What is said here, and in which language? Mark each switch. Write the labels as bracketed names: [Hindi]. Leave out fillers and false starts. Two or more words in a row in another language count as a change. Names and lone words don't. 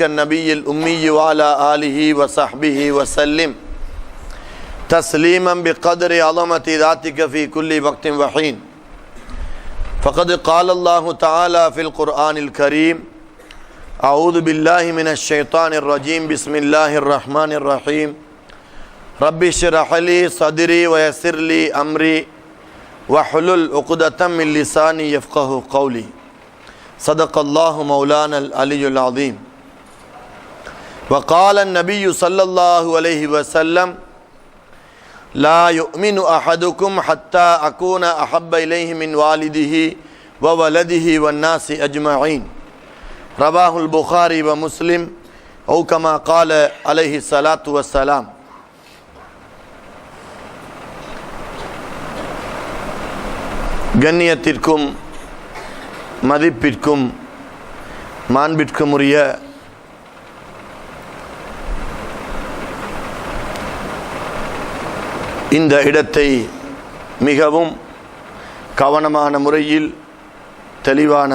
[Arabic] النبي الأمي وعلى آله وصحبه وسلم تسليما بقدر عظمة ذاتك في كل وقت وحين فقد قال الله تعالى في القرآن الكريم أعوذ بالله من الشيطان الرجيم بسم الله الرحمن الرحيم رب اشرح لي صدري ويسر لي أمري وحلل عقدة من لساني يفقه قولي صدق الله مولانا العلي العظيم وقال النبي صلى الله عليه وسلم لا يؤمن أحدكم حتى أكون أحب إليه من والده وولده والناس أجمعين رواه البخاري ومسلم أو كما قال عليه الصلاة والسلام. [Tamil] கண்ணியத்திற்கும் மதிப்பிற்கும் மாண்பிற்கும் உரிய இந்த இடத்தை மிகவும் கவனமான முறையில் தெளிவான